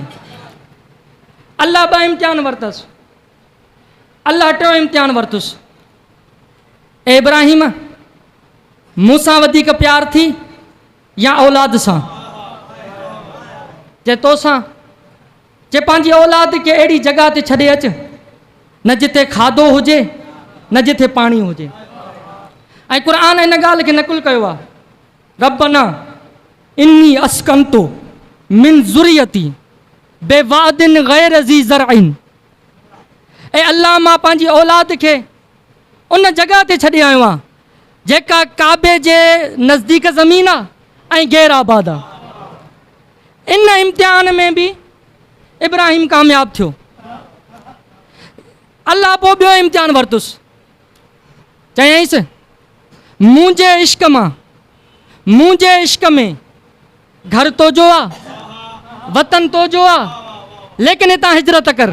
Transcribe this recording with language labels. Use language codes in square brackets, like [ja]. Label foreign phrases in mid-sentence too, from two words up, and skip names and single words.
[sd] अल्लाह ॿ इम्तिहान वरितसि। अल्लाह टियों इम्तिहान वरितुसि, ए इब्राहिम मूंसां वधीक प्यार थी या औलाद सां? चए तोसां। चए पंहिंजी औलाद खे अहिड़ी जॻह ते छॾे अचु न जिथे खाधो हुजे न जिथे पाणी हुजे। ऐं क़ुर हिन ॻाल्हि खे नकुल कयो आहे, [ar] ربنا إني أسكنت من ذريتي بواد غير ذي زرع. [sd] ऐं अल्लाह मां पंहिंजी औलाद खे उन जॻह ते छॾे आयो आहियां जेका काबे जे नज़दीक ज़मीन आहे ऐं गैर आबाद आहे। इन इम्तिहान में भी इब्राहिम कामयाब थियो। अल्लाह पोइ ॿियो इम्तिहान वरितुसि, चयईंसि मुंहिंजे इश्क मां, मुंहिंजे इश्क में घर तो जो आहे, वतन तो जो आहे, लेकिन हितां हिजरत कर।